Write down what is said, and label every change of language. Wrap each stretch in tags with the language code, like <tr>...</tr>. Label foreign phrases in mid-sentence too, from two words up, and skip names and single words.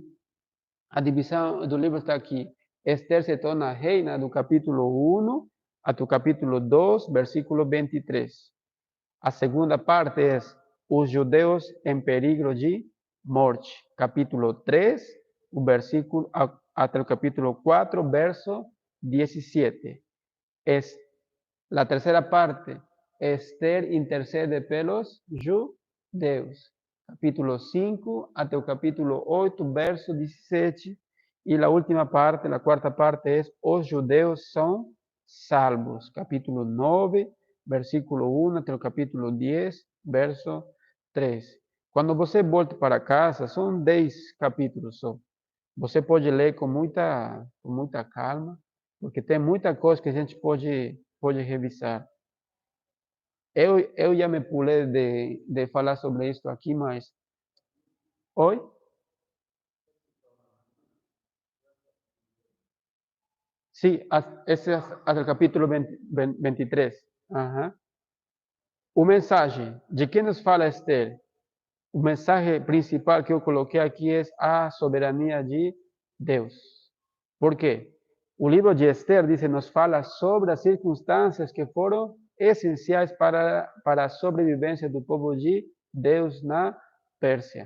<pt>A divisão do livro está aqui. Esther se torna reina do capítulo 1 até o capítulo 2, versículo 23. A segunda parte é os judeus em perigo de morte. Capítulo 3, o versículo, até o capítulo 4, verso 17.</pt> <es>Es la tercera parte, Esther intercede</es> <pt>pelos judeus.</pt> <es>Capítulo 5 hasta el capítulo 8, verso 17. Y la última parte, la cuarta parte es,</es> <pt>os judeus</pt> <es>son salvos. Capítulo 9, versículo 1 hasta el capítulo 10, verso 3.</es> <pt>Quando você volta para casa, são 10 capítulos só. Você pode ler com muita calma, porque tem muita coisa que a gente pode revisar. Eu já me pulei de falar sobre isso aqui, mas... Oi?</pt> <es>Sí, ese es hasta el capítulo 23.</es> <pt>Ajá. O mensaje, de quem nos fala Esther? O mensaje principal que eu coloquei aqui é a soberania de Deus. Por quê? O livro de Esther nos fala sobre as circunstâncias que foram essenciais para a sobrevivência do povo de Deus na Pérsia.</pt>